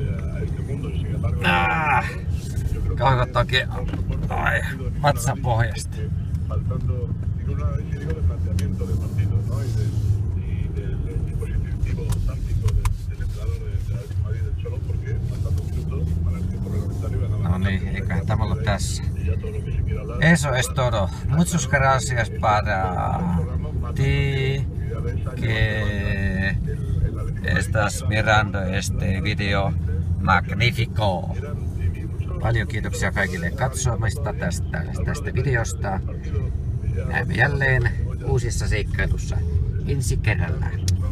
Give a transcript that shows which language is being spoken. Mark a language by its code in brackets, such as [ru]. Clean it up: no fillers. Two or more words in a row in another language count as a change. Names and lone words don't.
[fi] Kauhot oikein vatsan pohjasta. No niin, eiköhän tämä olla tässä. [es] Eso es todo. Muchas gracias para ti que estás mirando este video magnifico. [fi] Paljon kiitoksia kaikille katsomista tästä videosta. Näemme jälleen uusissa seikkailussa ensi kerralla.